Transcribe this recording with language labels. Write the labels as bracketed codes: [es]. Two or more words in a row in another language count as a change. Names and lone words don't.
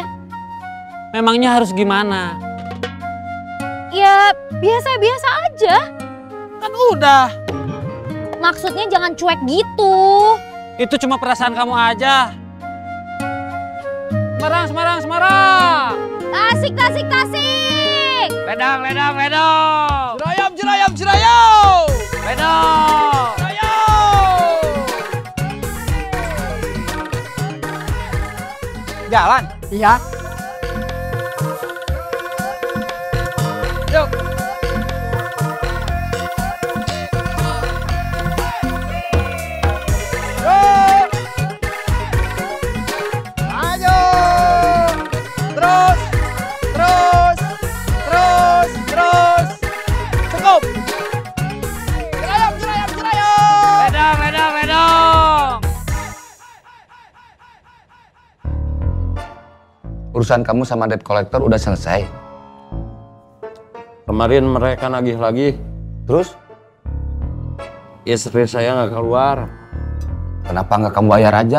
[id] Memangnya harus gimana? Ya, biasa-biasa aja. Kan udah. Maksudnya jangan cuek gitu. Itu cuma perasaan kamu aja. Semarang, Semarang, Semarang. Tasik, tasik, tasik. Ledang, ledang, ledang. Jerayam, jerayam, jerayam. Ledang. Jalan? Iya. Yuk. Ayo. Terus. Cukup. Jerayam, jerayam, jerayam. Ledang, ledang, ledang. Urusan kamu sama [en] debt collector [id] udah selesai. Kemarin mereka nagih lagi. Terus? Istri saya nggak keluar. Kenapa nggak kamu bayar aja?